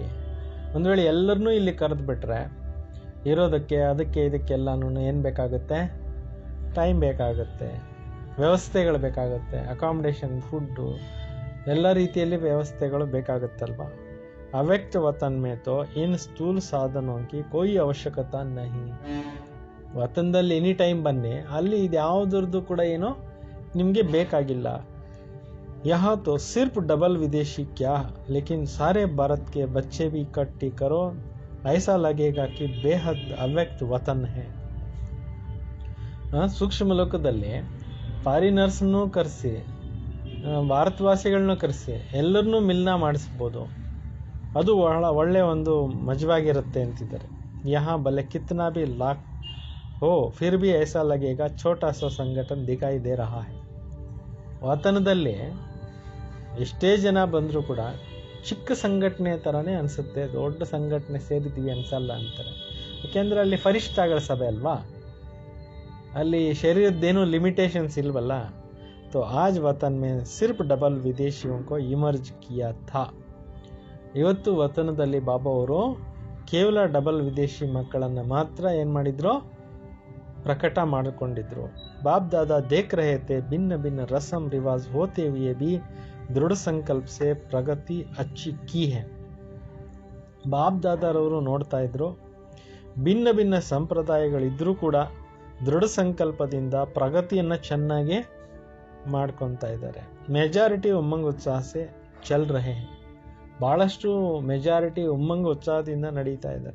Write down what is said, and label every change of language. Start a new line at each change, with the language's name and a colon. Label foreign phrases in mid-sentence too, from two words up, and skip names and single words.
Kannada: ಒಂದು ವೇಳೆ ಎಲ್ಲರನ್ನೂ ಇಲ್ಲಿ ಕರೆದು ಬಿಟ್ರೆ ಇರೋದಕ್ಕೆ ಅದಕ್ಕೆ ಇದಕ್ಕೆಲ್ಲನೂ ಏನು ಬೇಕಾಗುತ್ತೆ, ಟೈಮ್ ಬೇಕಾಗುತ್ತೆ, ವ್ಯವಸ್ಥೆಗಳು ಬೇಕಾಗುತ್ತೆ, ಅಕಾಮಿಡೇಷನ್, ಫುಡ್ಡು, ಎಲ್ಲ ರೀತಿಯಲ್ಲಿ ವ್ಯವಸ್ಥೆಗಳು ಬೇಕಾಗುತ್ತಲ್ವ.
Hindi: अव्यक्त वतन में तो इन स्थूल साधनों की कोई आवश्यकता नहीं.
Kannada: ವತನದಲ್ಲಿ
English: any time
Kannada: ಬನ್ನಿ, ಅಲ್ಲಿ ಇದು ಯಾವುದ್ರದ್ದು ಕೂಡ ಏನೋ ನಿಮಗೆ ಬೇಕಾಗಿಲ್ಲ.
Hindi: यहाँ तो सिर्फ डबल विदेशी क्या, लेकिन सारे भारत के बच्चे भी इकट्ठी करो, ऐसा लगेगा कि बेहद अव्यक्त वतन है.
Kannada: ಸೂಕ್ಷ್ಮ ಲೋಕದಲ್ಲಿ ಫಾರಿನರ್ಸ್ನೂ ಕರೆಸಿ, ಭಾರತವಾಸಿಗಳನ್ನೂ ಕರೆಸಿ ಎಲ್ಲರನ್ನೂ ಮಿಲನ ಮಾಡಿಸ್ಬೋದು. ಅದು ಒಳ್ಳೆ ಒಂದು ಮಜವಾಗಿರುತ್ತೆ ಅಂತಿದ್ದಾರೆ.
Hindi: यहाँ भले कितना भी लाख हो फिर भी ऐसा लगेगा छोटा सा संगठन दिखाई दे रहा है.
Kannada: ವತನದಲ್ಲಿ ಎಷ್ಟೇ ಜನ ಬಂದರೂ ಕೂಡ ಚಿಕ್ಕ ಸಂಘಟನೆ ಥರನೇ ಅನಿಸುತ್ತೆ, ದೊಡ್ಡ ಸಂಘಟನೆ ಸೇರಿದ್ದೀವಿ ಅನ್ಸಲ್ಲ ಅಂತಾರೆ. ಯಾಕೆಂದರೆ ಅಲ್ಲಿ ಫರಿಷ್ಠಗಳ ಸಭೆ ಅಲ್ವಾ, ಅಲ್ಲಿ ಶರೀರದ್ದೇನೂ ಲಿಮಿಟೇಷನ್ಸ್ ಇಲ್ವಲ್ಲ.
Hindi: तो आज वतन में सिर्फ डबल विदेशियों को इमर्ज किया था.
Kannada: ಇವತ್ತು ವತನದಲ್ಲಿ ಬಾಬಾ ಅವರು ಕೇವಲ ಡಬಲ್ ವಿದೇಶಿ ಮಕ್ಕಳನ್ನು ಮಾತ್ರ ಏನು ಮಾಡಿದ್ರು, ಪ್ರಕಟ ಮಾಡಿಕೊಂಡಿದ್ರು.
Hindi: बाप दादा देख रहे थे भिन्न भिन्न रस्म रिवाज होते हुए भी दृढ़ संकल्प से प्रगति अच्छी की है.
Kannada: ಬಾಪ್ ದಾದಾರವರು ನೋಡ್ತಾ ಇದ್ರು, ಭಿನ್ನ ಭಿನ್ನ ಸಂಪ್ರದಾಯಗಳಿದ್ರೂ ಕೂಡ ದೃಢ ಸಂಕಲ್ಪದಿಂದ ಪ್ರಗತಿಯನ್ನು ಚೆನ್ನಾಗಿ ಮಾಡ್ಕೊತಾ ಇದ್ದಾರೆ.
Hindi: मेजॉरिटी उमंग उत्साह से चल रहे हैं.
Kannada: ಬಹಳಷ್ಟು ಮೆಜಾರಿಟಿ ಉಮ್ಮಂಗ್ ಉತ್ಸಾಹದಿಂದ ನಡೀತಾ ಇದ್ದಾರೆ.